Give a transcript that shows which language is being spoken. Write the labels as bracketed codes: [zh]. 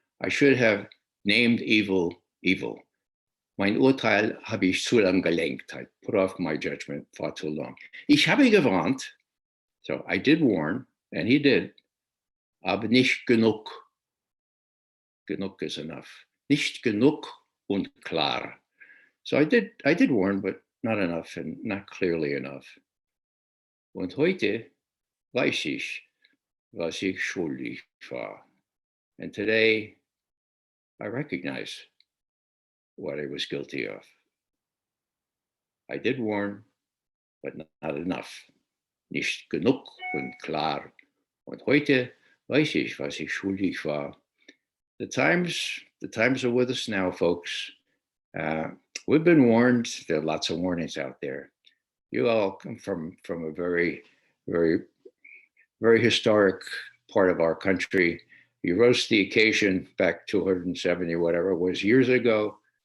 [en] I should have named evil, evil. [de] Mein Urteil habe ich zu lang gelenkt. [en] I put off my judgment far too long. [de] Ich habe gewarnt, [en] so I did warn, and he did, [de] aber nicht genug. Genug [en] is enough. [de] Nicht genug und klar. [en] So I did warn, but not enough and not clearly enough. [de] Und heute weiß ich, was ich schuldig war. [en] And today I recognize what I was guilty of. I did warn, but not enough. [de] Nicht genug und klar. Und heute weiß ich, was ich schuldig war. [en] The times are with us now, folks. We've been warned. There are lots of warnings out there. You all come from a very, very, very historic part of our country. You rose to the occasion back 270, whatever it was, years ago.